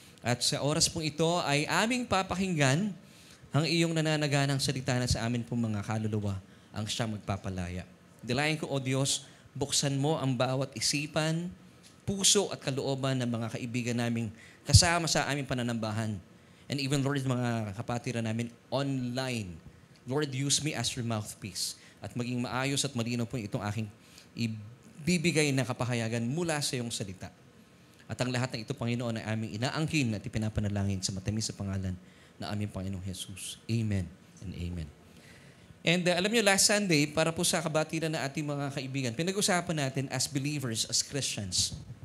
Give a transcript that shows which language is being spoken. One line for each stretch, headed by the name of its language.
Filipino: At sa oras pong ito ay aming papakinggan ang iyong nananaganang salita na sa amin pong mga kaluluwa ang siyang magpapalaya. Dilayan ko, O Diyos, buksan mo ang bawat isipan, puso at kalooban ng mga kaibigan naming kasama sa aming pananambahan.
English: And even, Lord,
Filipino: mga kapatiran namin
English: online. Lord, use me as your mouthpiece.
Filipino: At maging maayos at malinaw po itong aking ibibigay na kapahayagan mula sa iyong salita. At ang lahat ng ito, Panginoon, ay aming inaangkin at ipinapanalangin sa matamis sa pangalan na aming Panginoong Jesus.
English: Amen and amen.
Filipino: And alam niyo,
English: last Sunday,
Filipino: para po sa kabatiran na ating mga kaibigan, pinag-usapan natin
English: as believers, as Christians.